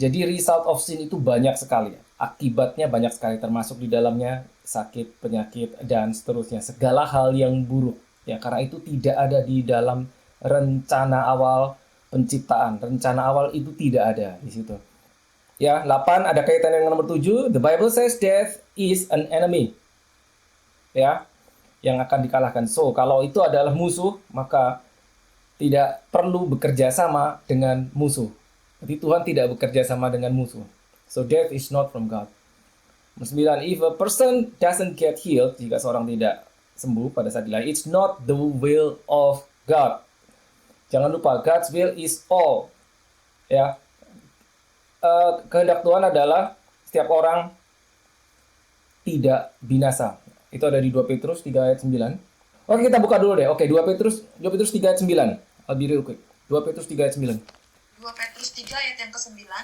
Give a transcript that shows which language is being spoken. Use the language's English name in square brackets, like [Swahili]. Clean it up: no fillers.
[Indonesian] Jadi [English] result of sin [Indonesian] itu banyak sekali. Akibatnya banyak sekali, termasuk di dalamnya sakit, penyakit, dan seterusnya. Segala hal yang buruk. Ya, karena itu tidak ada di dalam rencana awal penciptaan. Rencana awal itu tidak ada di situ. Ya, 8 ada kaitan dengan nomor 7. [English] The Bible says death is an enemy. [Indonesian] Ya, yang akan dikalahkan. So, kalau itu adalah musuh, maka tidak perlu bekerja sama dengan musuh. Jadi Tuhan tidak bekerja sama dengan musuh. [English] So death is not from God. Nomor 9, if a person doesn't get healed, [Indonesian] jika seorang tidak sembuh pada saat dilahirkan, [English] it's not the will of God. [Indonesian] Jangan lupa, [English] God's will is all. [Indonesian] Ya, kehendak Tuhan adalah setiap orang tidak binasa. Itu ada di 2 Petrus 3 ayat 9. Oke, kita buka dulu deh. Oke, 2 Petrus 3 ayat 9. [English] I'll be real quick. [Indonesian] 2 Petrus 3 ayat 9. 2 Petrus 3 ayat yang ke-9.